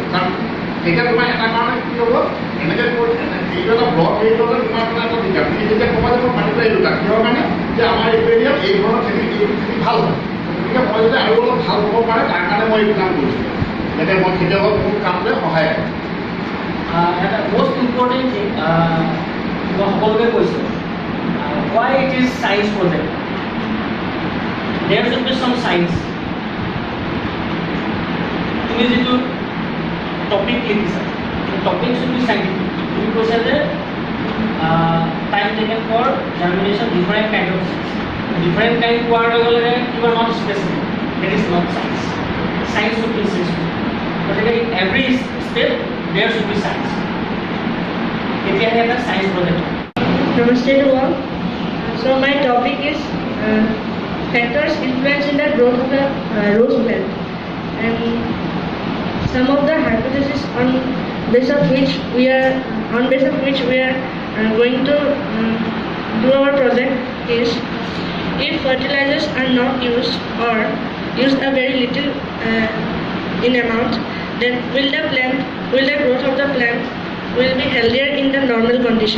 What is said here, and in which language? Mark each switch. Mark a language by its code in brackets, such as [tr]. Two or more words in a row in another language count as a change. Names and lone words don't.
[as] কাৰণ এতিয়া তোমাৰ এটা কাৰণে কি হ'ব, এনেকৈ এইটো এটা ব্লক এইটো তোমাৰ মানে এটা দিগদাৰ। তুমি যেতিয়া ক'বা যে মই মাটিটো এই দুটা কিহৰ কাৰণে যে আমাৰ এইটো এৰিয়াত এই ধৰণৰ খেতি ভাল হয়, গতিকে মই যদি আৰু অলপ ভাল হ'ব পাৰে তাৰ কাৰণে মই এইটো কাম কৰিছোঁ, যাতে মই খেতিয়কক মোৰ কামটোৱে সহায় কৰে। এটা [en] most important thing [as] মই সকলোকে কৈছোঁ, [en] why it is science project. There should be some science. [as] তুমি যিটো টপিক লিখিছা, টপিক [en] should be scientific. [as] তুমি কৈছা যে [en] time taken for germination, different kind of seeds. Different kind [as] কোৱাৰ লগে লগে [en] you are not specific. That is not science. Science should be scientific. গতিকে in every step there should be science. [as] এতিয়াহে এটা [en] science project. Namaste to all. So my topic is factors influence in the growth of the rose plant, and some of the hypotheses on base of which we are going to do our project is: if fertilizers are not used or used a very little in amount, then will the growth of the plant will be healthier in the normal condition.